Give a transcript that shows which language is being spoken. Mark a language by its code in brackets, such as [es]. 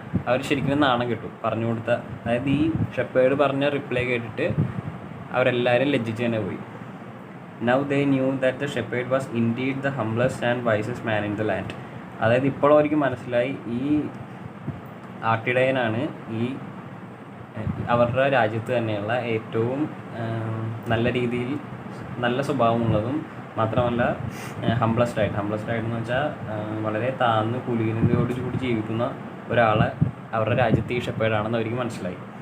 [ml] അവർ ശരിക്കും നാണം കിട്ടും പറഞ്ഞു കൊടുത്ത. അതായത് ഈ ഷെപ്പേർഡ് പറഞ്ഞ റിപ്ലൈ കേട്ടിട്ട് അവരെല്ലാവരും ലജ്ജിച്ച് തന്നെ പോയി. [en] Now they knew that the shepherd was indeed the humblest and wisest man in the land. [ml] അതായത് ഇപ്പോൾ അവർക്ക് മനസ്സിലായി, ഈ ആട്ടിടയനാണ് ഈ അവരുടെ രാജ്യത്ത് തന്നെയുള്ള ഏറ്റവും നല്ല രീതിയിൽ നല്ല സ്വഭാവമുള്ളതും മാത്രമല്ല ഹംബ്ലസ്ഡ് ആയിട്ടെന്ന് വെച്ചാൽ വളരെ താഴ്ന്ന് കുലീനതയോട് കൂടി ജീവിക്കുന്ന ഒരാളെ അവരുടെ രാജ്യത്തെ ഈ ഷെപ്പേർഡാണെന്ന് അവർക്ക് മനസ്സിലായി.